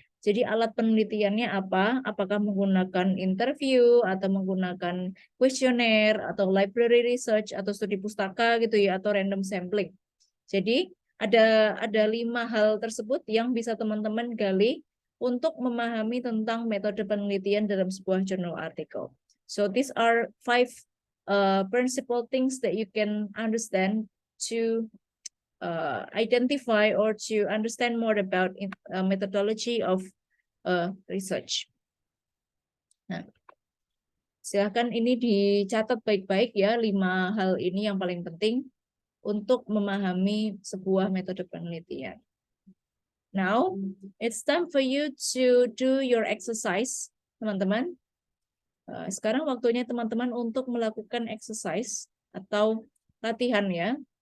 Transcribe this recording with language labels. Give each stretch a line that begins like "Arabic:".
Indonesian: Jadi alat penelitiannya apa? Apakah menggunakan interview atau menggunakan kuesioner atau library research atau studi pustaka gitu ya, atau random sampling. Jadi ada 5 hal tersebut yang bisa teman-teman gali untuk memahami tentang metode penelitian dalam sebuah journal article.
English: So these are 5 principal things that you can understand to identify or to understand more about methodology of research.
Indonesian: Nah, silakan ini dicatat baik-baik ya, 5 hal ini yang paling penting. untuk memahami sebuah metode penelitian.
English: Now, it's time for you to do your exercise,
Indonesian: teman-teman. Sekarang waktunya teman-teman untuk melakukan exercise atau latihan ya.